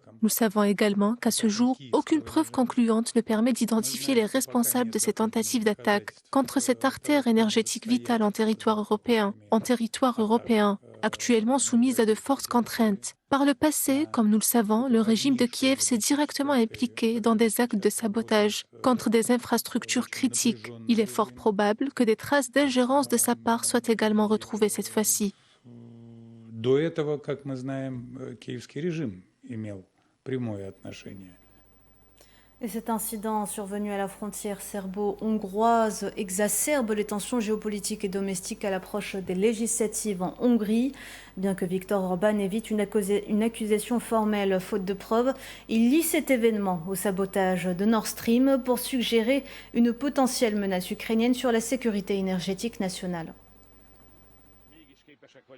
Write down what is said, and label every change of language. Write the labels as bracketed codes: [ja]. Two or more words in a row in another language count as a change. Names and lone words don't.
[fr] Nous savons également qu'à ce jour, aucune preuve concluante ne permet d'identifier les responsables de ces tentatives d'attaque contre cette artère énergétique vitale en territoire européen, actuellement soumise à de fortes contraintes. Par le passé, comme nous le savons, le régime de Kiev s'est directement impliqué dans des actes de sabotage contre des infrastructures critiques. Il est fort probable que des traces d'ingérence de sa part soient également retrouvées cette fois-ci. [ru] До этого, как мы знаем, киевский режим имел прямое отношение. [fr] Et cet incident survenu à la frontière serbo-hongroise exacerbe les tensions géopolitiques et domestiques à l'approche des législatives en Hongrie. Bien que Viktor Orban évite une accusation formelle faute de preuves, il lie cet événement au sabotage de Nord Stream pour suggérer une potentielle menace ukrainienne sur la sécurité énergétique nationale.